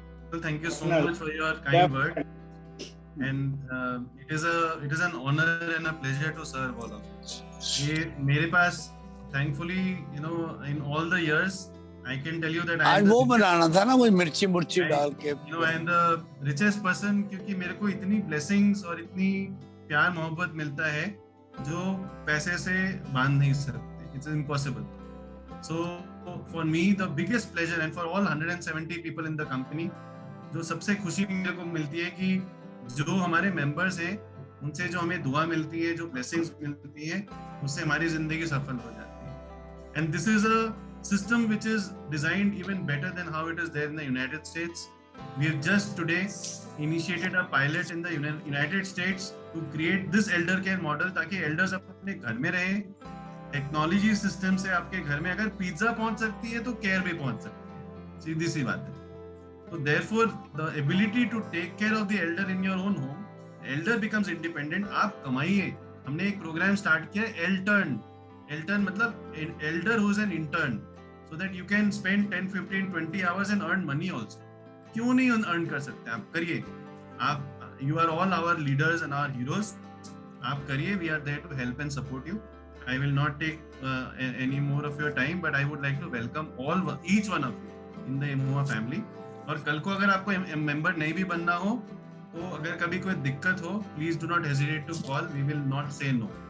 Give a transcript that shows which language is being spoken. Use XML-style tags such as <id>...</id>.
<en>Well, thank you so much for your kind word. And it is an honor and a pleasure to serve all of you.</en> <hi>मेरे पास,</hi> <en>thankfully, in all the years, I can tell you that</en> <hi>आज वो बनाना था ना, वही मिर्ची डाल के.</hi> <en>I am the richest person</en> <hi>क्योंकि मेरे को इतनी blessings और इतनी प्यार मोहब्बत मिलता है जो पैसे से बांध नहीं सकते.</hi> <en>It's impossible. So for me, the biggest pleasure, and for all 170 people in the company,</en> <hi>जो सबसे खुशी मेरे को मिलती है कि जो हमारे मेंबर्स हैं उनसे जो हमें दुआ मिलती है, जो ब्लेसिंग्स मिलती है, उससे हमारी जिंदगी सफल हो जाती है.</hi> <en>And this is a system which is designed even better than how it is there in the United States. We have just today initiated a pilot in the United States to create this elder care model</en> <hi>ताकि elders अपने घर में रहे. Technology system से आपके घर में अगर पिज्जा पहुंच सकती है तो केयर भी पहुंच सकती है. सीधी सी बात है.</hi> <en>So therefore, the ability to take care of the elder in your own home, elder becomes independent.</en> <hi>आप कमाइए. हमने एक प्रोग्राम स्टार्ट किया Eltern.</hi> <en>Eltern मतलब elder who is an intern, so that you can spend 10, 15, 20 hours and earn money also.</en> <hi>क्यों नहीं earn कर सकते? आप करिए.</hi> <en>आप, you are all our leaders and our heroes.</en> <hi>आप करिए.</hi> <en>We are there to help and support you. I will not take any more of your time, but I would like to welcome each one of you in the Emoha family.</en> <hi>और कल को अगर आपको member नहीं भी बनना हो तो अगर कभी कोई दिक्कत हो,</hi> <en>Please do not hesitate to call. We will not say no.</en>